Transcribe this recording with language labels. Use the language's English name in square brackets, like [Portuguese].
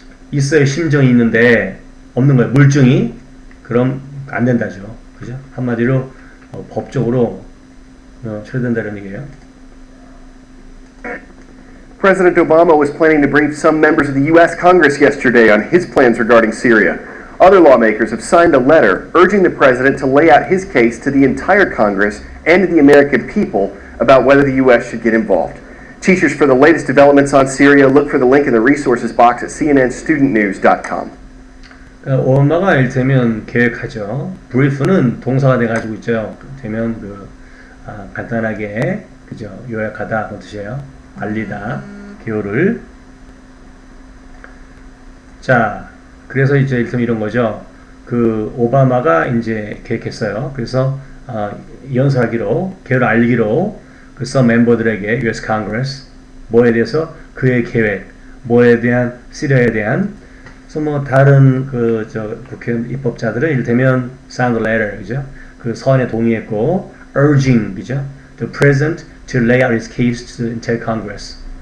[Korean] 있어야 심정이 있는데 없는 거예요. 물증이. 그럼 안 된다죠. 그죠? 한마디로 법적으로 쳐야 된다는 얘기예요. [English] President Obama was planning to brief some members of the U.S. Congress yesterday on his plans regarding Syria. Other lawmakers have signed a letter urging the president to lay out his case to the entire Congress and to the American people about whether the U.S. should get involved. Teachers, for the latest developments on Syria, look for the link in the resources box at cnn13090730. [Korean] 오바마가 이를테면 계획하죠. 브리프는 동사가 돼가지고 있죠. 되면 간단하게 그죠? 요약하다 그런 뜻이에요. 알리다, 개요를. 자, 그래서 이제 이를테면 이런 거죠. 그 오바마가 이제 계획했어요. 그래서 연설하기로, 개요를 알리기로 그래서 멤버들에게 US Congress 뭐에 대해서 그의 계획, 뭐에 대한 시리아에 대한 그래서 뭐 다른 국회의원 입법자들은 이를테면 [English] signed a letter, [Korean] 그죠? 그 서한에 동의했고 urging, 그죠? [English] The president to lay out his case to the entire Congress.